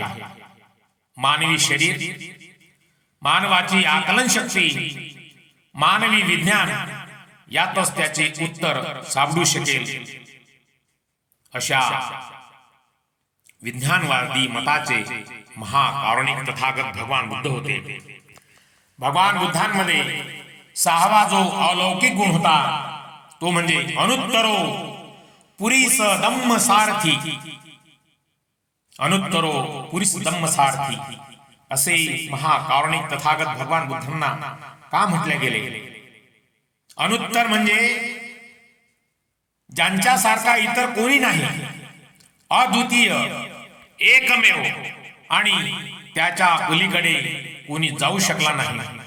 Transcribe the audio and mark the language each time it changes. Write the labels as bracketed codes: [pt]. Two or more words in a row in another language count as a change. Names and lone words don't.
[mr] मानवी शरीर, मानवाची आकलन शक्ती, मानवी विज्ञान यातच त्याचे उत्तर सापडू शकेल. अशा विज्ञानवादी मताचे महाकारुणिक तथागत भगवान बुद्ध होते. भगवान बुद्धांमध्ये सहावा जो अलौकिक गुण होता तो म्हणजे [pi] अनुत्तरो पुरीस धम्म सारथी. अनुत्तरो पुरीस धम्म सारथी [mr] असे महाकारुणिक तथागत भगवान बुद्धांना का म्हटले गेले? अनुत्तर म्हणजे ज्यांच्यासारखा इतर कोणी नाही, अद्वितीय, एकमेव आणि त्याच्या पलीकडे कोणी जाऊ शकला नाही.